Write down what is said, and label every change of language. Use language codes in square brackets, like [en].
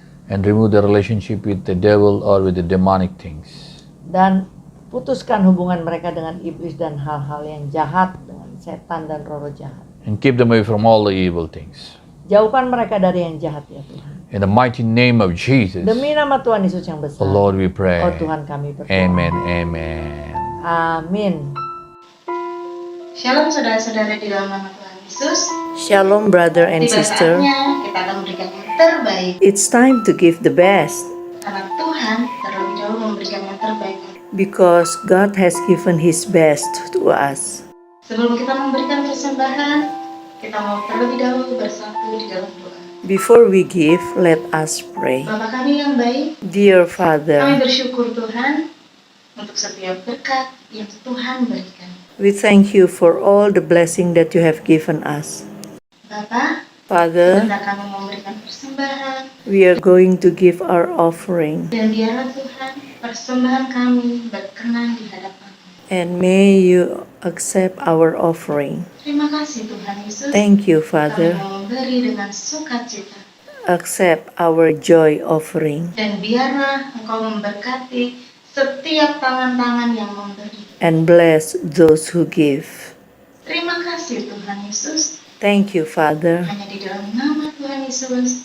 [en] And remove the relationship with the devil or with the demonic things. [id] Dan putuskan hubungan mereka dengan iblis dan hal-hal yang jahat, dengan setan dan roh-roh jahat. [en] And keep them away from all the evil things. [id] Jauhkan mereka dari yang jahat, ya Tuhan. [en] In the mighty name of Jesus, [id] Demi nama Tuhan Yesus yang [en] the [id] besar. [en] Lord we pray. [id] Oh Tuhan, kami berdoa. [en] Amen, amen. [id] Amin. Shalom saudara-saudara di dalam nama Tuhan Yesus. [en] Shalom brother and [id] Tiba [en] sister. [id] saatnya kita akan memberikan yang terbaik. [en] It's time to give the best [id] Karena Tuhan terlebih dahulu memberikan yang terbaik. [en] because God has given His best to us. [id] Sebelum kita memberikan persembahan, kita mau terlebih dahulu bersatu di dalam doa. [en] Before we give, let us pray. [id] Bapa kami yang baik, [en] Dear [id] kami [en] Father, [id] bersyukur Tuhan untuk setiap berkat yang Tuhan berikan. [en] we thank you for all the blessing that you have given us. [id] Bapa, [en] Father, [id] kita kami memberikan persembahan, [en] we are going to give our offering, [id] dan biarlah Tuhan persembahan kami berkenan di hadapan. [en] and may you accept our offering. [id] Terima kasih Tuhan Yesus. [en] Thank you, [id] Kami [en] Father. [id] mau memberi dengan sukacita. [en] Accept our joy offering, [id] Dan biarlah Engkau memberkati setiap tangan-tangan yang memberi. [en] and bless those who give. [id] Terima kasih Tuhan Yesus. [en] Thank you, Father. [id] Hanya di dalam nama Tuhan Yesus,